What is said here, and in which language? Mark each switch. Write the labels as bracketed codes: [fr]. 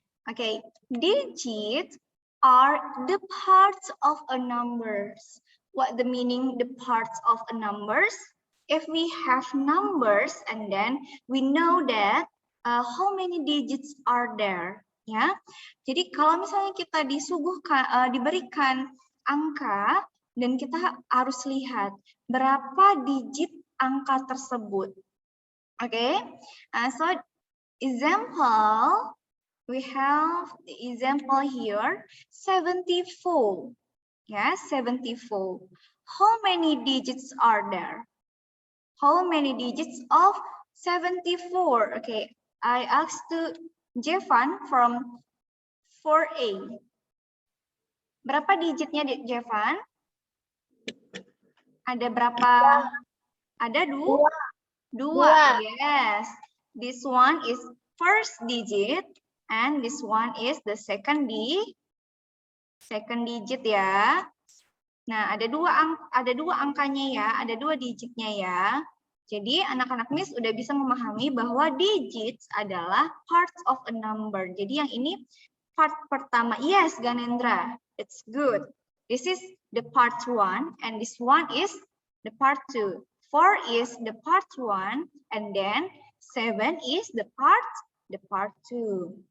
[en] Okay, digits are the parts of a numbers. What the meaning the parts of a numbers? If we have numbers and then we know that how many digits are there, ya. [id] Jadi kalau misalnya kita disuguhkan diberikan angka dan kita harus lihat berapa digit angka tersebut. [en] Okay, so example. We have the example here, 74. Yeah, 74. How many digits are there? How many digits of 74? Okay, I asked to Jevan from 4A. [id] Berapa digitnya, Jevan? Ada berapa? Ada dua. Yes. [en] This one is first digit. And this one is the second digit ya. [id] Nah, ada dua angkanya ya, ada dua digitnya ya. Jadi anak-anak Miss udah bisa memahami bahwa digits adalah [en] parts of a number. [id] Jadi yang ini part pertama. [en] Yes, Ganendra, it's good. This is the part 1 and this one is the part 2. 4 is the part 1 and then 7 is the part 2.